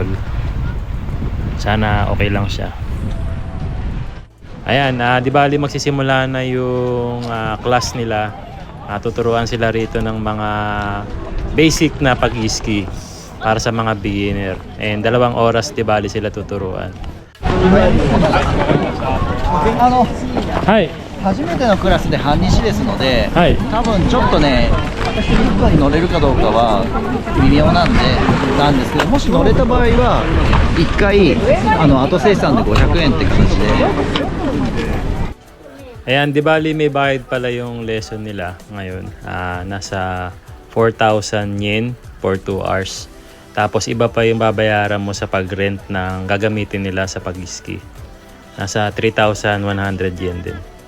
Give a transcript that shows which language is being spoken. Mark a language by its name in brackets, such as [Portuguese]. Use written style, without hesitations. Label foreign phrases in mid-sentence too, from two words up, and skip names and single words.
[Filipino] Sana okay lang siya. Ayan, di bali magsisimula na yung class nila. Tuturuan sila rito ng mga basic na pag-ski para sa mga beginner. And 2 oras di bali sila tuturuan. Hi. [Japanese] 初めてのクラスで半日ですので、はい。多分ちょっとね、一回乗れるかどうかは微妙なんですけど、もし乗れた場合は1回後生産で500円って形で。 [Filipino] Ayan, di bali may bayad pala yung lesson nila ngayon. Nasa 4,000 yen [English] for 2 hours. [Filipino] Tapos iba pa yung babayaran mo sa pag-rent ng gagamitin nila sa pag-ski. Nasa 3,100 yen din.